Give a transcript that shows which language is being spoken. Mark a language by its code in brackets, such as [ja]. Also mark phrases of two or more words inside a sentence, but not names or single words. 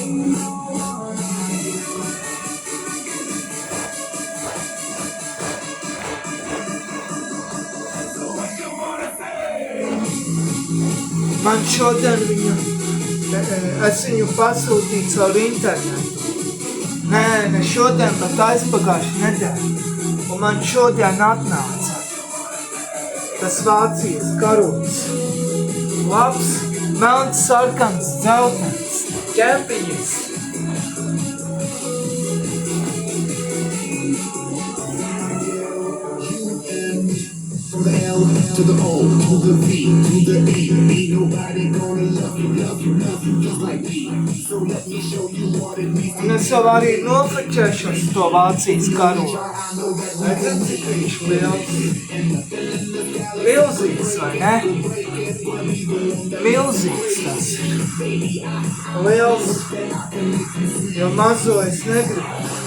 [lv] Man šodien es viņu pasūtīju caur internetu. Ne šodien, bet aizpagājuši nedēļu. Un man šodien atnāca tas Vācijas karots. Labs, melns, sarkans, dzeltens, ķempiņas. [en] From the L to the O to the V to the E, ain't nobody gonna love you just like me. So let me show you what it means. [lv] Un es jau arī nofriķēšos to Vācijas karotu. Redzat, cik viņš liels. Milzīgs, vai ne? Milzīgs tas ir. Liels, jo mazo es negribu.